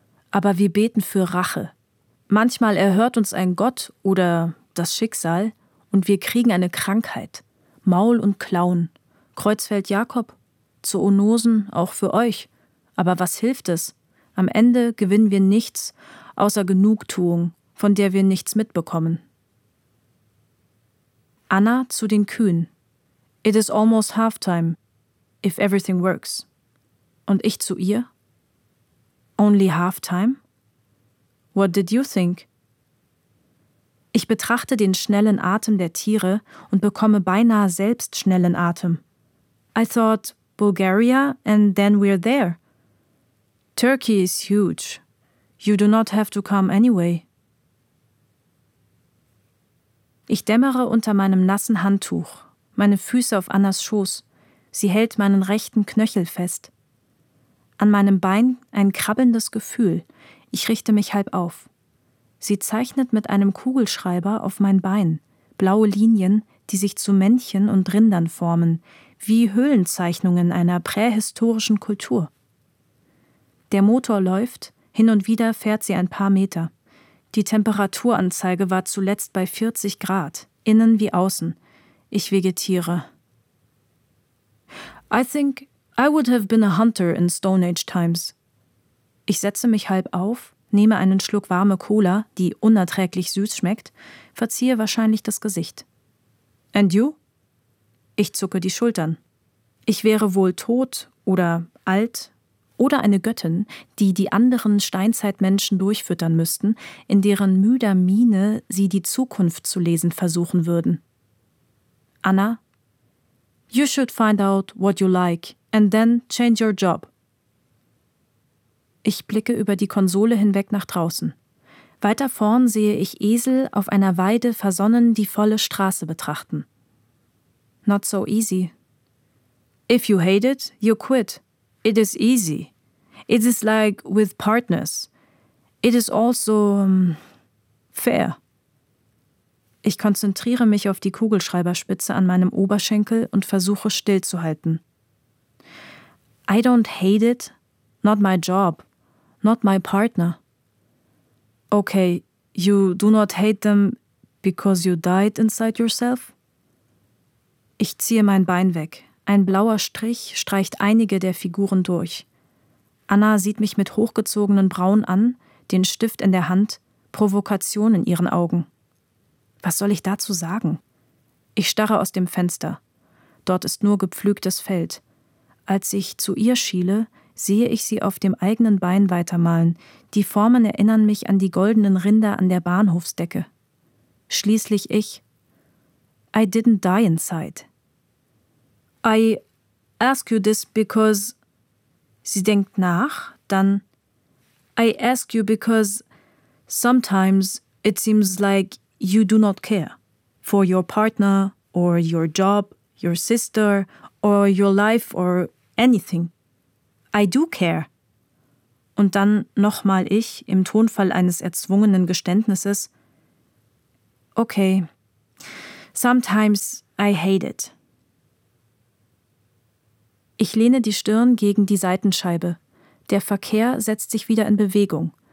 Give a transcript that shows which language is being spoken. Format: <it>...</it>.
<de>Aber wir beten für Rache. Manchmal erhört uns ein Gott oder das Schicksal und wir kriegen eine Krankheit. Maul und Klauen. Kreuzfeld Jakob. Zoonosen auch für euch. Aber was hilft es? Am Ende gewinnen wir nichts außer Genugtuung, von der wir nichts mitbekommen. Anna zu den Kühen.</de> <en>It is almost halftime, if everything works.</en> <de>Und ich zu ihr.</de> <en>Only halftime? What did you think?</en> <de>Ich betrachte den schnellen Atem der Tiere und bekomme beinahe selbst schnellen Atem.</de> <en>I thought Bulgaria and then we're there. Turkey is huge. You do not have to come anyway.</en> <de>Ich dämmere unter meinem nassen Handtuch, meine Füße auf Annas Schoß. Sie hält meinen rechten Knöchel fest. An meinem Bein ein krabbelndes Gefühl. Ich richte mich halb auf. Sie zeichnet mit einem Kugelschreiber auf mein Bein blaue Linien, die sich zu Männchen und Rindern formen, wie Höhlenzeichnungen einer prähistorischen Kultur. Der Motor läuft, hin und wieder fährt sie ein paar Meter. Die Temperaturanzeige war zuletzt bei 40 Grad, innen wie außen. Ich vegetiere.</de> <en>I think I would have been a hunter in Stone Age times.</en> <de>Ich setze mich halb auf, nehme einen Schluck warme Cola, die unerträglich süß schmeckt, verziehe wahrscheinlich das Gesicht.</de> <en>And you?</en> <de>Ich zucke die Schultern. Ich wäre wohl tot oder alt oder eine Göttin, die die anderen Steinzeitmenschen durchfüttern müssten, in deren müder Miene sie die Zukunft zu lesen versuchen würden. Anna?</de> <en>You should find out what you like and then change your job.</en> <de>Ich blicke über die Konsole hinweg nach draußen. Weiter vorn sehe ich Esel auf einer Weide versonnen die volle Straße betrachten.</de> <en>Not so easy. If you hate it, you quit. It is easy. It is like with partners. It is also fair.</en> <de>Ich konzentriere mich auf die Kugelschreiberspitze an meinem Oberschenkel und versuche stillzuhalten. I don't hate it. Not my job. Not my partner. Okay, you do not hate them because you died inside yourself? Ich ziehe mein Bein weg. Ein blauer Strich streicht einige der Figuren durch. Anna sieht mich mit hochgezogenen Brauen an, den Stift in der Hand, Provokation in ihren Augen. Was soll ich dazu sagen? Ich starre aus dem Fenster. Dort ist nur gepflügtes Feld. Als ich zu ihr schiele, sehe ich sie auf dem eigenen Bein weitermalen. Die Formen erinnern mich an die goldenen Rinder an der Bahnhofsdecke. Schließlich ich.</de> <en>I didn't die inside. I ask you this because...</en> <de>Sie denkt nach, dann...</de> <en>I ask you because sometimes it seems like you do not care. For your partner or your job, your sister or your life or anything. I do care.</en> <de>Und dann nochmal ich, im Tonfall eines erzwungenen Geständnisses.</de> <en>Okay. Sometimes I hate it.</en> <de>Ich lehne die Stirn gegen die Seitenscheibe. Der Verkehr setzt sich wieder in Bewegung.</de>